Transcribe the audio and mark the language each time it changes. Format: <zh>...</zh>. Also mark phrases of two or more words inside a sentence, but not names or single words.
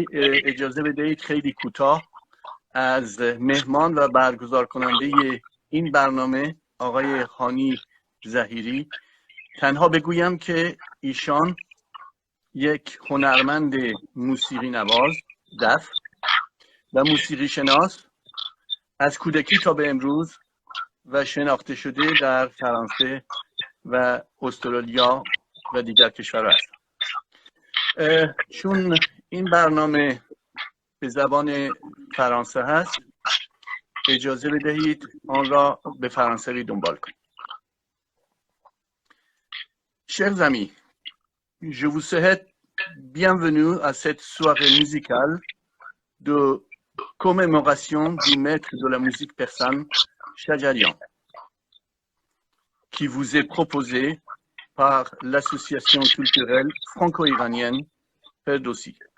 <fa>اجازه بدهید خیلی کوتاه از مهمان و برگزار کننده این برنامه آقای هانی ظهیری تنها بگویم که ایشان یک هنرمند موسیقی نواز، دف و موسیقی شناس از کودکی تا به امروز و شناخته شده در فرانسه و استرالیا و دیگر کشورها است. چون این برنامه به زبان فرانسه هست، اجازه بدهید آن را به فرانسوی دنبال کنیم.</fa> <fr>Chers amis, je vous souhaite bienvenue à cette soirée musicale de commémoration du maître de la musique persane, Shajarian, qui vous est proposée par l'association culturelle franco-iranienne Ferdowsi.</fr>